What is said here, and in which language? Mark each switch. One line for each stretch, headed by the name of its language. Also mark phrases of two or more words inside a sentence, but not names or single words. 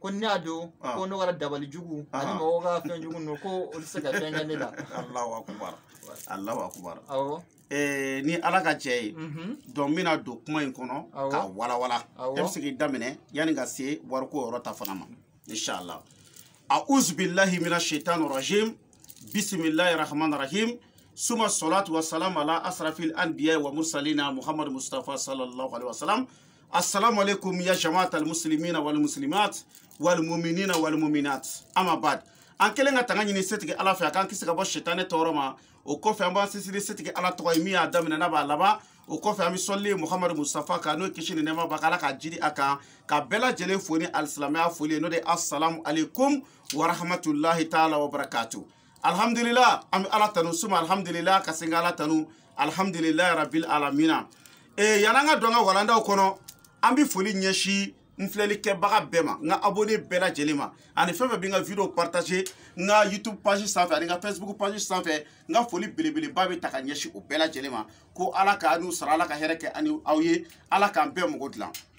Bambara: ko ne y'a dun ko ne ka dabali jugu ani mɔgɔw ka fɛn jugu ninnu ko olu tɛ se ka fɛn kɛ ne la
Arabic: الله أكبر الله أكبر
Bambara: awɔ ni ala ka jɛ ye donc n bɛna don kuma in kɔnɔ k'a walawala e bɛ se k'i daminɛ yanni ka se wariko yɔrɔ ta fana ma inshallah
Arabic: أعوذ بالله من الشيطان الرجيم بسم الله الرحمن الرحيم
Bambara: suma
Arabic: الصلاة والسلام على أشرف الأنبياء والمرسلين محمد مصطفى صلى الله عليه وسلم السلام عليكم يا جماعة المسلمين والمسلمات والمؤمنين والمؤمنات أما بعد
Bambara: an kelen ka tanga ɲini setigi ala fɛ a k'an kisi ka bɔ sitani tɔɔrɔ ma o kɔfɛ an b'an sisiri setigi ala tɔgɔ ye min y'a daminɛ n'a b'a laban o kɔfɛ an bɛ sɔli muhamadu mustafa kan n'o ye kisi ni nɛɛma b'a kan ala ka jiri a kan ka bɛɛ lajɛlen fo ni alisilamɛya foli ye n'o de ye
Arabic: السلام عليكم ورحمة الله تعالى وبركاته
Bambara: alhamdulillah an bɛ ala tanu suma alhamdulillah ka sen ka ala tanu
Arabic: الحمد لله رب العالمين
Bambara: yan'an ka don an ka walandaw kɔnɔ an bɛ foli ɲɛsin n filɛlikɛbaga bɛɛ ma n ka abonné bɛɛ lajɛlen ma ani fɛn fɛn bɛ n ka video partager n ka YouTube page sanfɛ ani n ka Facebook page sanfɛ n ka foli belebeleba bɛ ta ka ɲɛsin o bɛɛ lajɛlen ma ko ala ka n'u sara ala ka hɛrɛ kɛ ani aw ye ala k'an bɛɛ mɔgɔ dilan